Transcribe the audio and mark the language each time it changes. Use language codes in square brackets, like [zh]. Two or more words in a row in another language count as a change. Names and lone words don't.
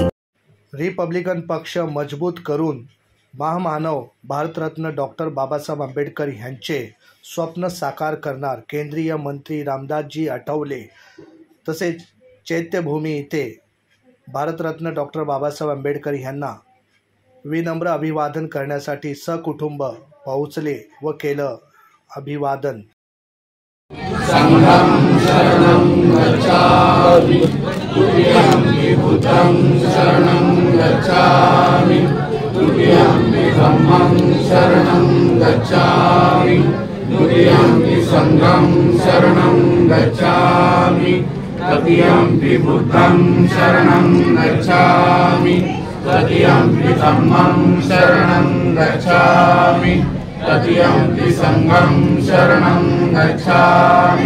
[mr] रिपब्लिकन पक्ष मजबूत करून महामानव भारतरत्न डॉक्टर बाबासाहेब आंबेडकर यांचे स्वप्न साकार करणार। केंद्रीय मंत्री रामदासजी आठवले तसेच चैत्यभूमी येथे भारतरत्न डॉक्टर बाबासाहेब आंबेडकर यांना विनम्र अभिवादन करण्यासाठी सकुटुंब पोहोचले व केलं अभिवादन। [pi] संघं शरणं गच्छामि तुभ्यं बुद्धं शरणं गच्छामि तुभ्यं धम्मं शरणं गच्छामि तुभ्यं संघं शरणं गच्छामि तुभ्यं बुद्धं शरणं गच्छामि तुभ्यं धम्मं शरणं गच्छामि तदीयं संघं शरणं गच्छामि।